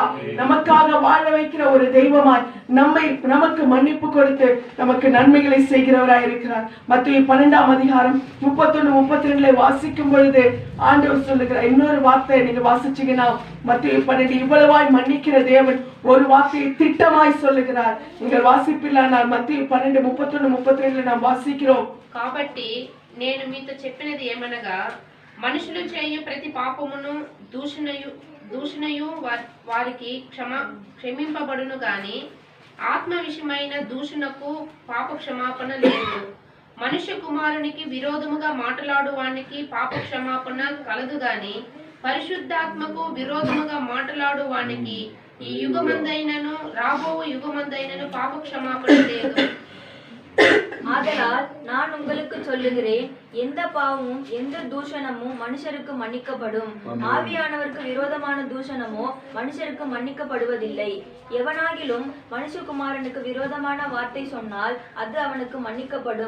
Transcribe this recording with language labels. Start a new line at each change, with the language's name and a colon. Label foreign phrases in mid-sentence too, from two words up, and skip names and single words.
Tamil: நமக்காக வாழ வைக்கிற ஒரு தெய்வமாய் நமக்கு மன்னிப்பு கொடுத்து நமக்கு நன்மைகளை செய்கிறவராய் இருக்கிறார். மத்தேயு 12:31-32 வாசிக்கும் பொழுது ஆண்டவர் சொல்லுகிற இன்னொரு வார்த்தை நீங்க வாசிச்சீங்கன்னா, மத்தேயு 12 இவ்வளவாய் மன்னிக்கிற தேவன் ஒரு வார்த்தையை திட்டமாய் சொல்லுகிறார். நீங்கள் வாசிப்பில்லானால் மத்தேயு 12:31-32 நாம் వాసిக்கிறோம்.
Telugu: కాబట్టి నేను మీతో చెప్పినది ఏమనగా, మనుషులు చేయు ప్రతి పాపమును దూషణయు వారికి క్షమింపబడును గాని ఆత్మ విషయమైన దూషణకు పాప క్షమాపణ లేదు. మనుష్య కుమారునికి విరోధముగా మాట్లాడు వానికి పాప క్షమాపణ కలదు గాని పరిశుద్ధాత్మకు విరోధముగా మాట్లాడు వానికి ఈ యుగమందైనను రాబో యుగమందైనను పాప క్షమాపణ లేదు.
Tamil: ஆதலால் நான் உங்களுக்கு சொல்லுகிறேன், எந்த பாவமும் எந்த தூஷணமும் மனுஷருக்கு மன்னிக்கப்படும், ஆவியானவருக்கு விரோதமான தூஷணமோ மனுஷருக்கு மன்னிக்கப்படுவதில்லை. எவனாகிலும் மனுஷகுமாரனுக்கு விரோதமான வார்த்தை சொன்னால் அது அவனுக்கு மன்னிக்கப்படும்.